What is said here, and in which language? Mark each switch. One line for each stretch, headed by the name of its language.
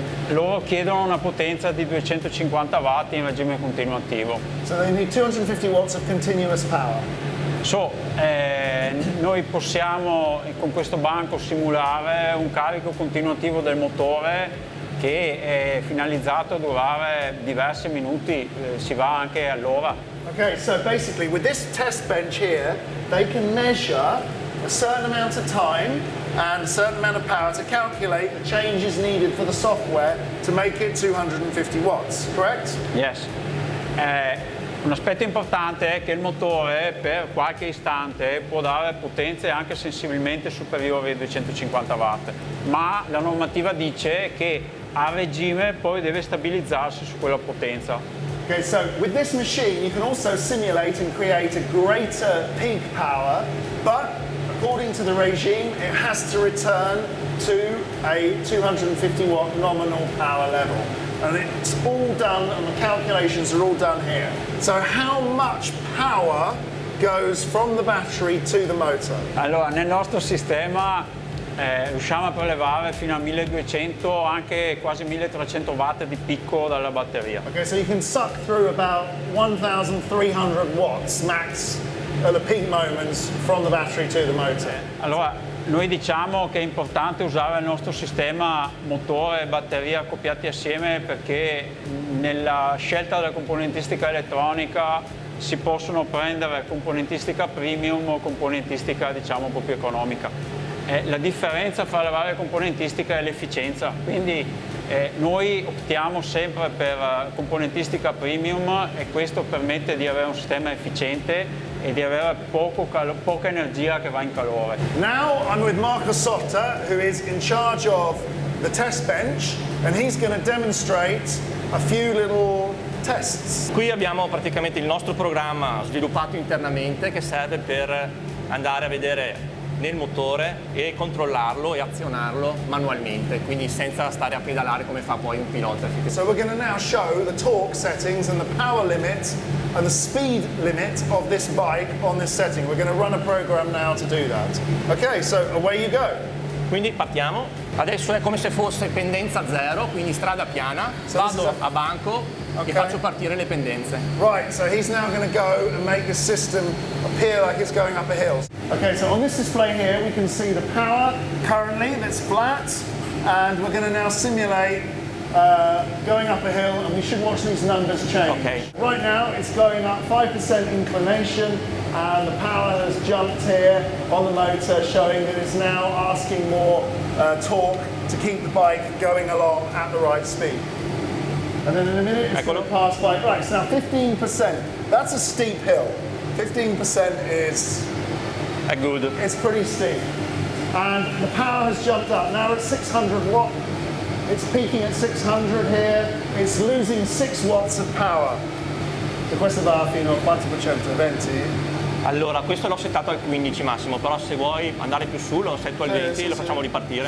Italian: loro chiedono una potenza di 250 watt in regime continuo attivo.
English: So they need 250 watts of continuous power.
Italian: Noi possiamo con questo banco simulare un carico continuativo del motore che è finalizzato a durare diversi minuti, si va anche all'ora.
English: Okay, so basically with this test bench here, they can measure a certain amount of time and a certain amount of power to calculate the changes needed for the software to make it 250 watts, correct? Yes.
Italian: Un aspetto importante è che il motore per qualche istante può dare potenze anche sensibilmente superiori ai 250 watt, ma la normativa dice che a regime poi deve stabilizzarsi su quella potenza.
English: Okay, so with this machine you can also simulate and create a greater peak power, but according to the regime it has to return to a 250 watt nominal power level. And it's all done, and the calculations are all done here. So how much power goes from the battery to the motor?
Italian: Allora, nel nostro sistema riusciamo a prelevare fino a 1200, anche quasi 1300 watt di picco dalla batteria.
English: Okay, so you can suck through about 1300 watts max at the peak moments from the battery to the motor.
Italian: Allora, noi diciamo che è importante usare il nostro sistema motore e batteria accoppiati assieme perché nella scelta della componentistica elettronica si possono prendere componentistica premium o componentistica diciamo un po' più economica. La differenza fra le varie componentistiche è l'efficienza, quindi noi optiamo sempre per componentistica premium e questo permette di avere un sistema efficiente e di avere poca energia che va in calore.
English: Now I'm with Marco Sotta, who is in charge of the test bench, and he's going to demonstrate a few little tests.
Italian: Qui abbiamo praticamente il nostro programma sviluppato internamente che serve per andare a vedere nel motore e controllarlo e azionarlo manualmente, quindi senza stare a pedalare come fa poi un pilota.
English: So we're going to now show the torque settings and the power limit and the speed limit of this bike on this setting. We're going to run a program now to do that. Okay, so away you go.
Italian: Quindi partiamo. Adesso è come se fosse pendenza zero, quindi strada piana. Vado a banco e faccio partire le pendenze.
English: Right, so he's now going to go and make the system appear like it's going up a hill. Okay, so on this display here we can see the power currently that's flat, and we're going to now simulate going up a hill, and we should watch these numbers change. Okay. Right now it's going up 5% inclination, and the power has jumped here on the motor, showing that it's now asking more torque to keep the bike going along at the right speed. And then in a minute it's going to pass by. Right, so now 15%. That's a steep hill. 15% is good. It's pretty steep. And the power has jumped up. Now it's 600 watt. It's peaking at 600 here. It's losing 6 watts of power.
Italian: So questo va fino al 4%, 20. Allora, questo l'ho settato al 15 massimo, però se vuoi andare più su lo setto al 20 e lo facciamo ripartire.